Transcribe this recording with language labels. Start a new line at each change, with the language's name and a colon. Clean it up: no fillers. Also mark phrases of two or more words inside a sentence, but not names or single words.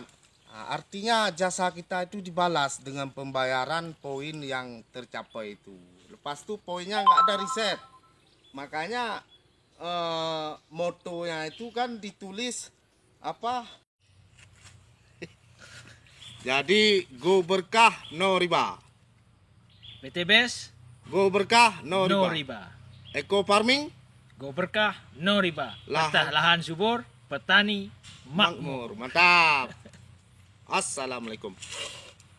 Indonesian: Artinya jasa kita itu dibalas dengan pembayaran poin yang tercapai itu. Lepas itu poinnya nggak ada riset. Makanya motonya itu kan ditulis apa? Jadi go berkah no riba. PTBS Go berkah no no riba. riba.
English: Eco farming Go berkah no riba.
Indonesian: Lahan. Lahan subur, petani makmur. makmur. Mantap. Assalamualaikum.